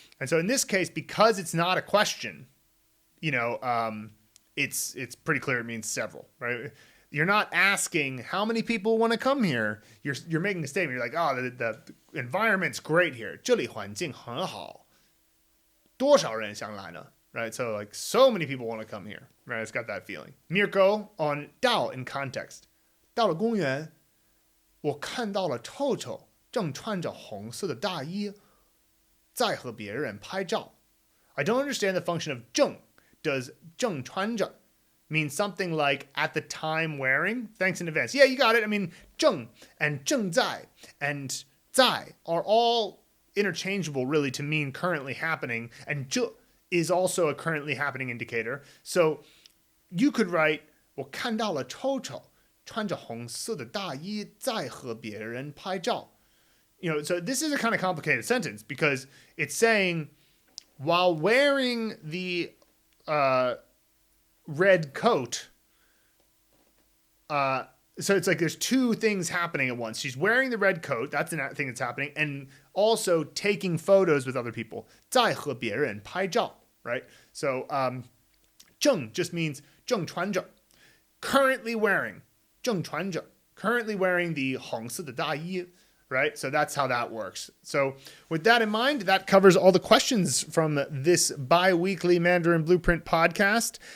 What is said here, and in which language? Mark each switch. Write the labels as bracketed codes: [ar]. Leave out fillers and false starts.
[en] And so in this case, because it's not a question, it's pretty clear it means several, right? You're not asking how many people want to come here. You're making a statement. You're like, oh, the environment's great here. [zh] 这里环境很好,多少人想来呢? [en] Right? So like so many people want to come here, right? It's got that feeling. Mirko on 到 in context. [zh] 到了公园,我看到了臭臭正穿着红色的大衣在和别人拍照. [en] I don't understand the function of 正. Does 正穿着 mean something like at the time wearing? Thanks in advance. Yeah, you got it. I mean, 正 and 正在 and 在 are all interchangeable really to mean currently happening, and 这 is also a currently happening indicator. So you could write [zh] 我看到了臭臭穿着红色的大衣在和别人拍照. [en] So this is a kind of complicated sentence because it's saying while wearing the red coat, so it's like there's two things happening at once. She's wearing the red coat, that's the thing that's happening, and also taking photos with other people. [zh] 在和别人拍照, [en] right? So 正 just means 正穿着. Currently wearing, 正穿着. Currently wearing the [zh] 红色的大衣. [en] Right? So that's how that works. So with that in mind, that covers all the questions from this bi-weekly Mandarin Blueprint podcast.